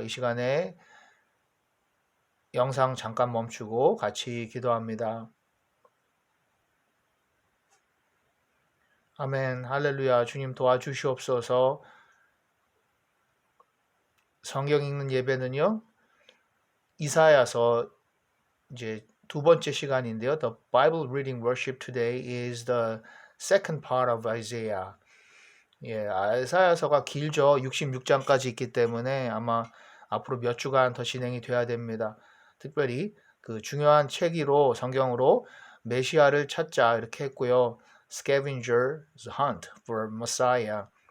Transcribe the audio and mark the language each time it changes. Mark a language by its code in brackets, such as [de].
[ko] 이 시간에 영상 잠깐 멈추고 같이 기도합니다. 아멘. 할렐루야. 주님 도와주시옵소서. 성경 읽는 예배는요. 이사야서 이제 두 번째 시간인데요. [en] The Bible reading worship today is the second part of Isaiah. [ko] 이사야서가 길죠. 66장까지 있기 때문에 아마 앞으로 몇 주간 더 진행이 돼야 됩니다. 특별히 그 중요한 책으로 성경으로 메시아를 찾자 이렇게 했고요. [en] Scavenger's Hunt for Messiah.